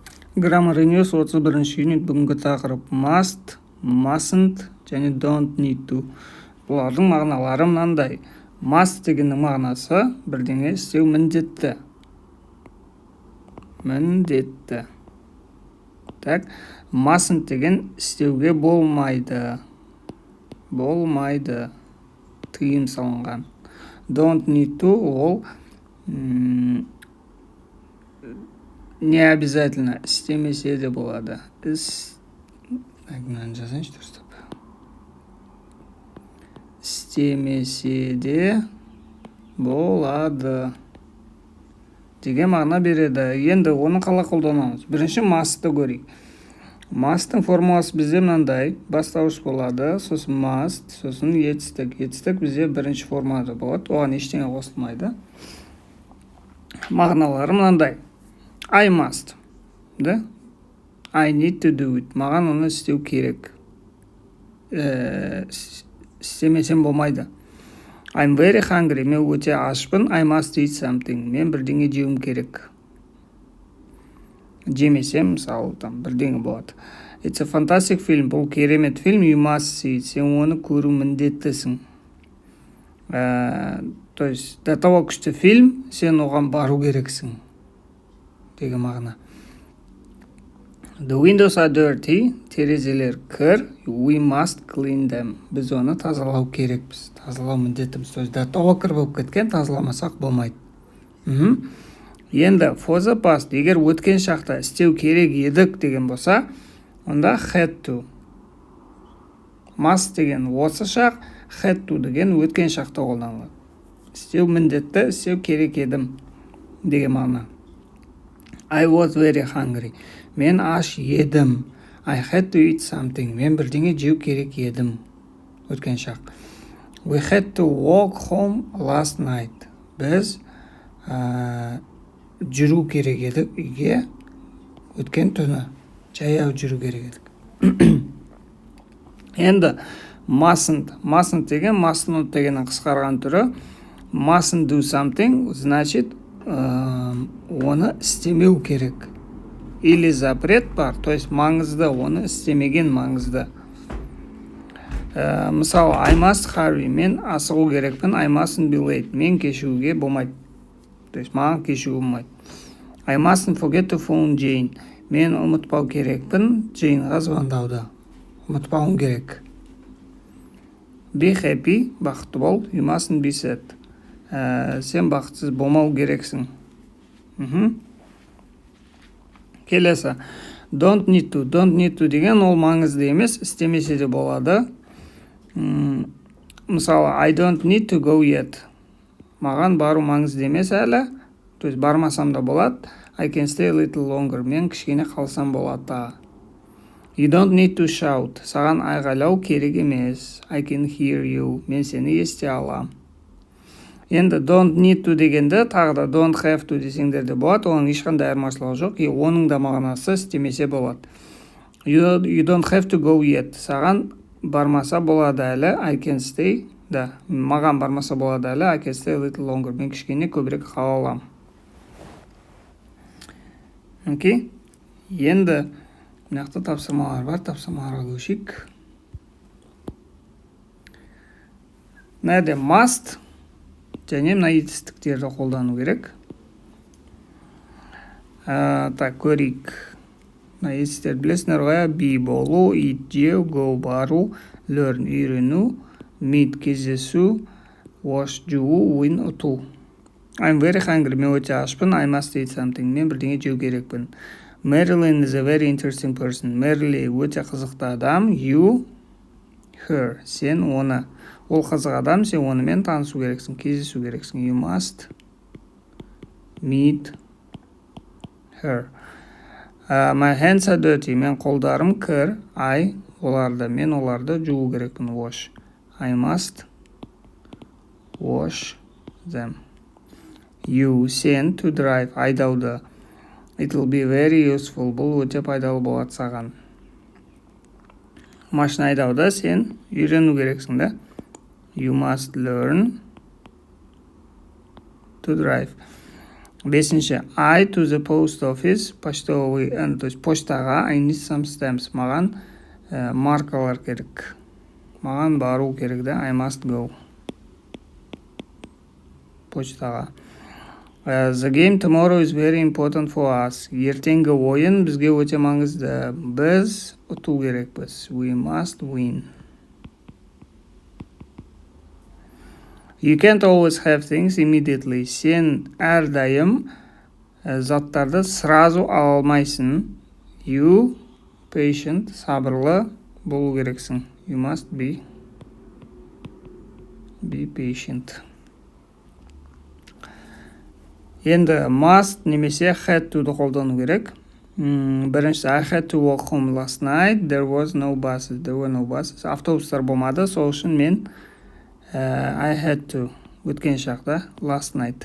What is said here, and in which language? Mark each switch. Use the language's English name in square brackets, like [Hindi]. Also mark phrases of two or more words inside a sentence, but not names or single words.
[English] Grammar News 31 unit [Kazakh] бүгінгі тақырып [English] must, mustn't және don't need to. [Kazakh] Бұлардың мағыналары мынандай. Must дегеннің мағынасы бірдеңе істеу міндетті. Міндетті. Так, mustn't деген істеуге болмайды. Болмайды. Тыйым салынған. [English] Don't need to [Kazakh] ол [Russian] не обязательно [Kazakh] істемесе де болады. Істемесе де болады деген мағына береді. Енді оны қалай қолданамыз? Бірінші must'ты көрейік. Must'тың формуласы бізде мынандай. Бастауыш болады, сосын must, сосын етістік. Етістік бізде бірінші формулада болады. Оған ештеңе қосылмайды. Мағыналары мынандай. [English] I must. Да? I need to do it. [Kazakh] Маған оны істеу керек. Істемесем болмайды. [English] I'm very hungry. [Kazakh] Мен өте ашпын. [English] I must eat something. [Kazakh] Мен бірдеңе жеуім керек. Жемесем, мысалы, бірдеңе болады. [English] It's a fantastic film. [Kazakh] Бұл керемет фильм. [English] You must see it. [Kazakh] Сен оны көру міндеттісің. [Russian] То есть, до того [Kazakh] күшті фильм, сен оған бару керексің. Деген мағына. [English] The windows are dirty. [Kazakh] Терезелер кір. [English] We must clean them. [Kazakh] Біз оны тазалау керекпіз. Тазалау міндетіміз. [Russian] То есть, до того [Kazakh] кір болып кеткен, тазаламасақ болмайды. Енді, [English] for the past, [Kazakh] егер өткен шақта істеу керек едік деген болса, онда [English] had to. [Kazakh] Must деген осы шақ, [English] had to [Kazakh] деген өткен шақта қолданылады. Істеу міндетті, істеу керек едім деген мағына. [English] I was very hungry. [Kazakh] Мен аш едім. [English] I had to eat something. [Kazakh] Мен бірдеңе жеу керек едім. Өткен шақ. [English] We had to walk home last night. [Kazakh] Біз жүру керек едік үйге. Өткен түні. Жаяу жүру керек едік. Енді mustn't. Mustn't деген mustn't дегеннің қысқарған түрі. [English] Mustn't do something, [Kazakh] значит, оны істемеу керек. [Russian] Или запрет [Kazakh] бар, [Russian] то есть [Kazakh] маңызды, оны істемеген маңызды. Мысалы, [English] I must hurry, [Kazakh] мен асығу керекпін. [English] I mustn't be late, [Kazakh] мен кешігуге болмайды. [Russian] То есть [Kazakh] маған кешігу болмайды. [English] I mustn't forget to phone Jane, [Kazakh] мен ұмытпау керекпін Джейнға звондауды. Ұмытпауым керек. [English] Be happy, [Kazakh] бақытты бол. [English] You mustn't be sad. [Kazakh] Сен бақытсыз болмау керексің. Келесі. [English] Don't need to. Don't need to [Kazakh] деген ол маңызды емес, істемесе де болады. Мысалы, [English] I don't need to go yet. [Kazakh] Маған бару маңызды емес әлі. [Russian] То есть [Kazakh] бармасам да болады. [English] I can stay a little longer. [Kazakh] Мен кішкене қалсам болады. [English] You don't need to shout. [Kazakh] Саған айғайлау керек емес. [English] I can hear you. [Kazakh] Мен сені ести алам. Енді [English] don't need to [Kazakh] дегенде тағы да [English] don't have to [Kazakh] десеңдер де болады. Оның ешқандай айырмашылығы жоқ. Оның да мағынасы істемесе болады. [English] You don't have to go yet. [Kazakh] Саған бармаса болады әлі. [English] I can stay. [Kazakh] Да, маған бармаса болады әлі. [English] I can stay a little longer. [Kazakh] Мен кішкене көбірек қала алам. Окей? Енді мынақты тапсырмалар бар. Тапсырмаларға көшейік. Мынада must және мына етістіктерді қолдану керек. Так, көрейік. Мына етістер білесіңдер ғой. Be болу, eat жеу, go бару, learn үйрену, meet кездесу, wash жуу, win ұту. [English] I'm very hungry. [Kazakh] Мен өте ашпын. [English] I must eat something. [Kazakh] Мен бірдеңе жеу керекпін. [English] Marilyn is a very interesting person. [Kazakh] Merrily өте қызықты адам. [English] You, her. [Kazakh] Сен оны. Ол қызық адам, сен онымен танысу керексің, кездесу керексің. [English] You must meet her. My hands are dirty. [Kazakh] Мен қолдарым кір. Мен оларды жуу керекпін. [English] Wash. I must wash them. You, сен, to drive. Айдауды. It will be very useful. [Kazakh] Бұл өте пайдалы болады саған. Машина айдауды сен үйрену керексің, да? [English] You must learn to drive. Бесінші, I to the post office, [Russian] почтовый, то есть почтаға, [English] I need some stamps, [Kazakh] маған маркалар керек. Маған бару керек да, [English] I must go. Почтаға. The game tomorrow is very important for us. [Kazakh] Ертеңгі ойын бізге өте маңызды. Біз ұту керекпіз. [English] We must win. You can't always have things immediately. [Kazakh] Сен әрдайым заттарды сразу ала алмайсың. [English] You patient, [Kazakh] сабырлы болу керексің. [English] You must be patient. [Kazakh] Енді must немесе [English] had to [Kazakh] қолдану керек. Біріншісі, [English] I had to walk home last night. There were no buses. [Kazakh] Автобустар болмады, сол үшін мен [English] I had to [Kazakh] өткен шақта [English] last night.